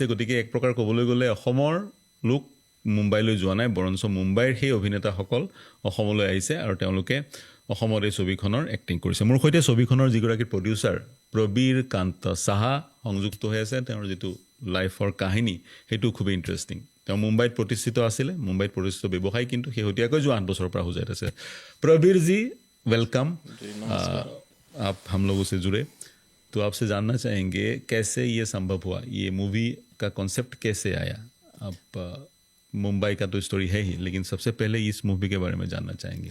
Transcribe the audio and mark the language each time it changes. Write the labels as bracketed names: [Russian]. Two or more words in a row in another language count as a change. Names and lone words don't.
[Assamese] গতিকে এক প্ৰকাৰ ক'বলৈ গ'লে অসমৰ লোক মুম্বাইলৈ যোৱা নাই, বৰঞ্চ মুম্বাইৰ সেই অভিনেতাসকল অসমলৈ আহিছে আৰু তেওঁলোকে অসমত এই ছবিখনৰ এক্টিং কৰিছে। মোৰ সৈতে ছবিখনৰ যিগৰাকী প্ৰডিউচাৰ প্ৰবীৰ কান্ত সাহা সংযুক্ত হৈ আছে। তেওঁৰ যিটো লাইফৰ কাহিনী সেইটো খুবেই ইণ্টাৰেষ্টিং। তেওঁ মুম্বাইত প্ৰতিষ্ঠিত আছিলে, মুম্বাইত প্ৰতিষ্ঠিত ব্যৱসায়ী, কিন্তু শেহতীয়াকৈ যোৱা 8 বছৰৰ পৰা হুজাইত আছে। [Hindi] प्रवीर जी वेलकम। आप हम लोगों से जुड़े, तो आपसे जानना चाहेंगे कैसे ये संभव हुआ, ये मूवी का कॉन्सेप्ट कैसे आया। आप मुंबई का तो स्टोरी है ही, लेकिन सबसे पहले इस मूवी के बारे में जानना चाहेंगे।